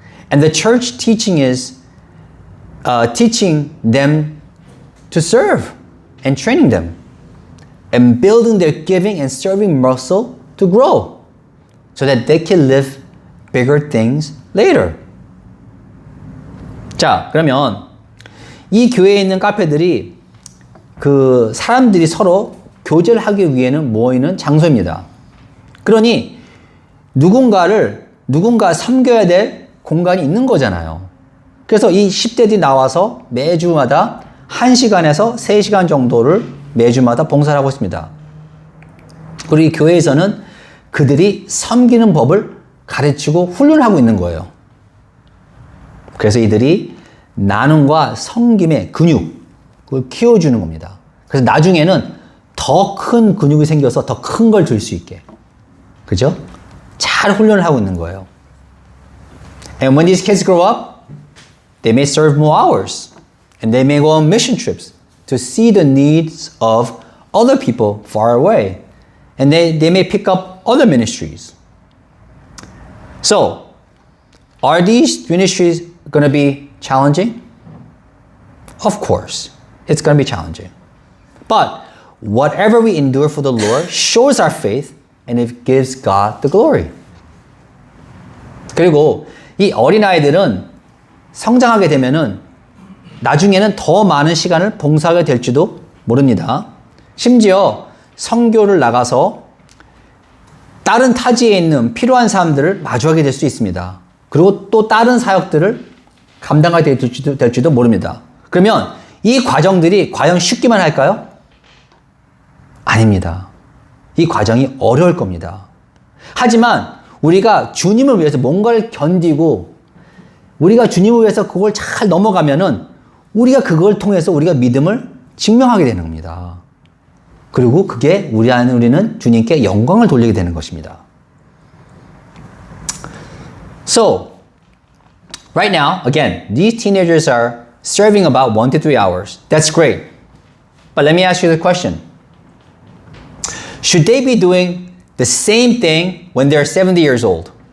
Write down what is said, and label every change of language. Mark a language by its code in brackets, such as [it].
[en] And the church teaching is teaching them to serve and training them and building their giving and serving muscle to grow so that they can live bigger things later. [ko] 자, 그러면 이 교회에 있는 카페들이 그 사람들이 서로 교제를 하기 위해는 모이는 장소입니다. 그러니 누군가 섬겨야 될 공간이 있는 거잖아요. 그래서 이 10대들이 나와서 매주마다 1시간에서 3시간 정도를 매주마다 봉사를 하고 있습니다. 그리고 이 교회에서는 그들이 섬기는 법을 가르치고 훈련하고 있는 거예요. 그래서 이들이 나눔과 섬김의 근육을 키워주는 겁니다. 그래서 나중에는 더 큰 근육이 생겨서 더 큰 걸 줄 수 있게. 그죠? 잘 훈련을 하고 있는 거예요. [en] And when these kids grow up, they may serve more hours. And they may go on mission trips to see the needs of other people far away. And they may pick up other ministries. So, are these ministries going to be challenging? Of course, it's going to be challenging. But whatever we endure for the Lord shows our faith and it gives God the glory. [ko] 그리고 이 어린아이들은 성장하게 되면은 나중에는 더 많은 시간을 봉사하게 될지도 모릅니다. 심지어 선교를 나가서 다른 타지에 있는 필요한 사람들을 마주하게 될 수 있습니다. 그리고 또 다른 사역들을 감당하게 될지도 모릅니다. 그러면 이 과정들이 과연 쉽기만 할까요? 아닙니다. 이 과정이 어려울 겁니다. 하지만 우리가 주님을 위해서 뭔가를 견디고 우리가 주님을 위해서 그걸 잘 넘어가면은 우리가 그걸 통해서 우리가 믿음을 증명하게 되는 겁니다. 그리고 그게 우리는 주님께 영광을 돌리게 되는 것입니다. [en] So, right now, again, these teenagers are serving about 1 to 3 hours. That's great. But let me ask you the question. Should they be doing the same thing when they're 70 years old?